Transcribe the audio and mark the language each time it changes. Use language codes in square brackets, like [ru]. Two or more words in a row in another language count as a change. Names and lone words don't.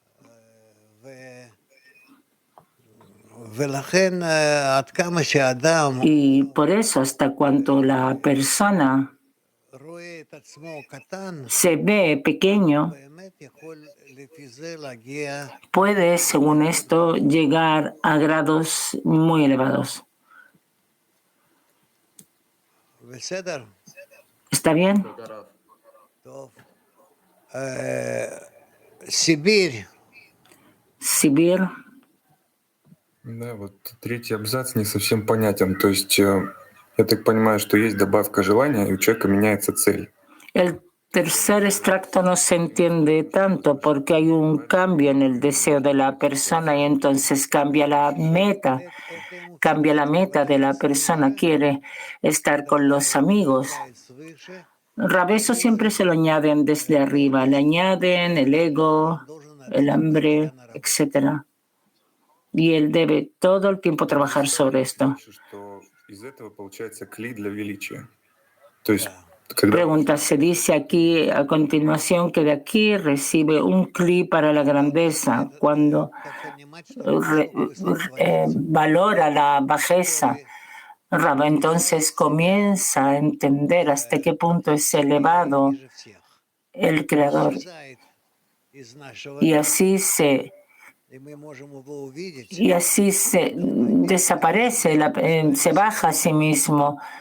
[es] Y por eso, hasta cuando la persona se ve pequeño, puede, según esto, llegar a grados muy elevados. ¿Está bien? [ru] Sibir. Да, вот третий абзац не совсем понятен. То есть я так понимаю, что есть добавка желания, и у человека меняется цель. [es] El tercer extracto no se entiende tanto porque hay un cambio en el deseo de la persona y entonces cambia la meta de la persona. Quiere estar con los amigos. Eso siempre se lo añaden desde arriba. Le añaden el ego, el hambre, etc. Y él debe todo el tiempo trabajar sobre esto. [ru] из этого получается кли для величия. То есть, когда [es] Pregunta, se dice aquí a continuación que de aquí recibe un cli para la grandeza cuando valora la bajeza. Rab, entonces comienza a entender hasta qué punto es elevado el Creador y así se desaparece, se baja a sí mismo.